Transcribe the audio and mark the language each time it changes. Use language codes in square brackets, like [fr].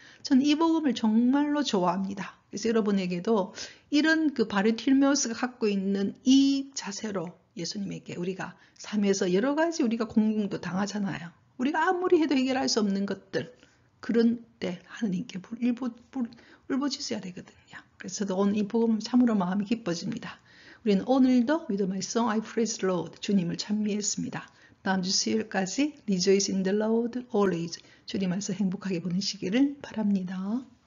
[ko] 저는 이 복음을 정말로 좋아합니다. 그래서 여러분에게도 이런 바르티메우스가 갖고 있는 이 자세로 예수님에게 우리가 삶에서 여러 가지 우리가 공공도 당하잖아요. 우리가 아무리 해도 해결할 수 없는 것들, 그런 때 하느님께 울부짖어야 되거든요. 그래서 저도 오늘 이 복음을 참으로 마음이 기뻐집니다. 우리는 오늘도 [en] With my song I praise the Lord, [ko] 주님을 찬미했습니다. 다음 주 수요일까지 [en] Rejoice in the Lord always, [ko] 주님 안에서 행복하게 보내시기를 바랍니다.